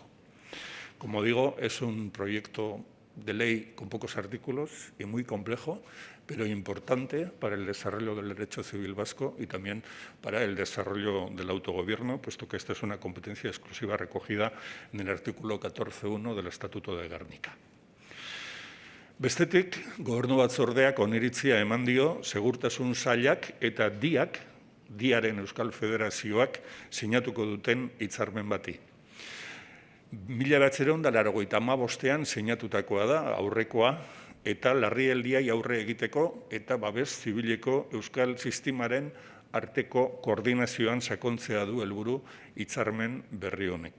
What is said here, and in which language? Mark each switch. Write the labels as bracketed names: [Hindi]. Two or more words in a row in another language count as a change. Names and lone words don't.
[Spanish] Como digo, es un proyecto de ley con pocos artículos y muy complejo, pero importante para el desarrollo del derecho civil vasco y también para el desarrollo del autogobierno, puesto que esta es una competencia exclusiva recogida en el artículo 14.1 del Estatuto de Gernika. [Basque] Bestetik, Gobernu Batzordeak oniritzia eman dio Segurtasun Sailak eta Diaren Euskal Federazioak sinatuko duten hitzarmen bati. 1985ean sinatutakoa da aurrekoa eta larrialdiei aurre egiteko eta babes zibileko euskal sistemaren arteko koordinazioan sakontzea du helburu hitzarmen berri honek.